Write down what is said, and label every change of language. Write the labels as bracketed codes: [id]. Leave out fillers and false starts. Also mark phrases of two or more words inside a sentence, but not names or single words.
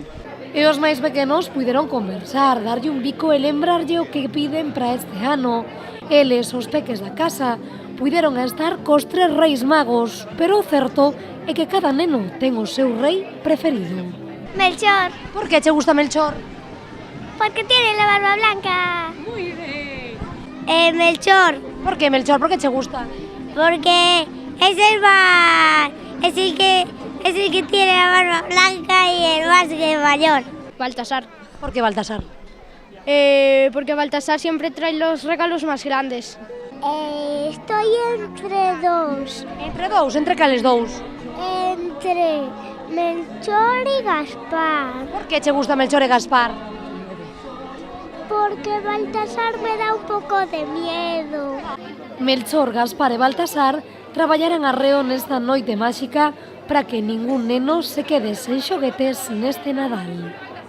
[gl] E os máis pequenos puideron conversar, darlle un bico e lembrarlle o que piden para este ano. Eles, os peques da casa, puideron estar cos 3 reis magos, pero o certo é que cada neno ten o seu rei preferido. Melchor. Por que che gusta Melchor? [es] Porque tiene la barba blanca. Muy bien. Melchor. ¿Por qué Melchor? ¿Por qué te gusta? Porque es el que tiene la barba blanca y el más mayor. Baltasar. ¿Por qué Baltasar? Porque Baltasar siempre trae los regalos más grandes. Estoy entre dos. [gl] Entre dous? Entre cales dous? [es] Entre Melchor y Gaspar. ¿Por qué te gusta Melchor e Gaspar? Porque Baltasar me da un poco de miedo. [gl] Melchor, Gaspar e Baltasar traballaran arreo nesta noite máxica para que ningún neno se quede sen xoguetes neste Nadal.